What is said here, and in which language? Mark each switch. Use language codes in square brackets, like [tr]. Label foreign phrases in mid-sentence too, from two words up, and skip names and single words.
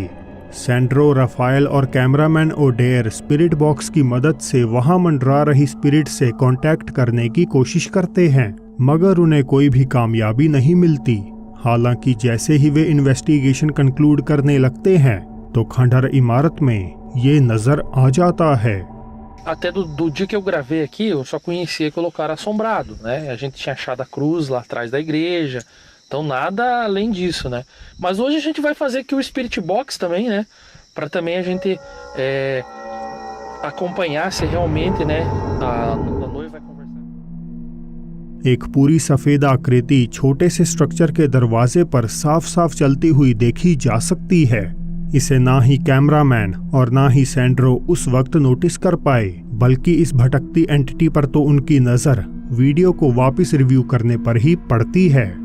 [hi] सेंड्रो, रफाएल और कैमरामैन ओडेयर स्पिरिट बॉक्स की मदद से वहां मंडरा रही स्पिरिट से कांटेक्ट करने की कोशिश करते हैं, मगर उन्हें कोई भी कामयाबी नहीं मिलती। हालांकि जैसे ही वे [en] investigation conclude [hi] करने लगते हैं तो खंडहर इमारत में ये नजर आ जाता है। [pt] Até do dia que eu gravei aqui, eu só conhecia aquele lugar assombrado, né? A gente tinha achado a cruz lá atrás da igreja, então nada além disso, né? Mas hoje a gente vai fazer aqui o Spirit Box também, né? Para também a gente acompanhar se realmente, né, a noiva vai conversar। [hi] एक पूरी सफेद आकृति छोटे से स्ट्रक्चर के दरवाजे पर साफ साफ चलती हुई देखी जा सकती है। इसे ना ही कैमरामैन और ना ही सेंड्रो उस वक्त नोटिस कर पाए, बल्कि इस भटकती एंटिटी पर तो उनकी नजर वीडियो को वापस रिव्यू करने पर ही पड़ती है।